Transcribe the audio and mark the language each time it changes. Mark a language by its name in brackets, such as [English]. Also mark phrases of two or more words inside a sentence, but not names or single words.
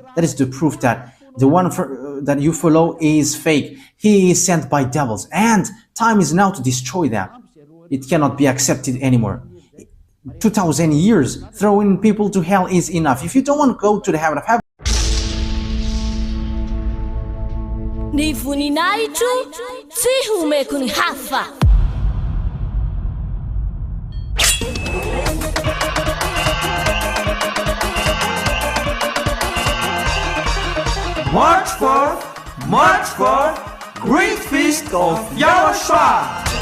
[English] That is the proof that the one that you follow is fake. He is sent by devils, and time is now to destroy that. It cannot be accepted anymore. 2,000 years throwing people to hell is enough. If you don't want to go to the heaven of heaven, [Malagasy] Ni voninahitro tsy homeko ny hafa. [English] March 4th, Great Feast of YAHOSHUAH.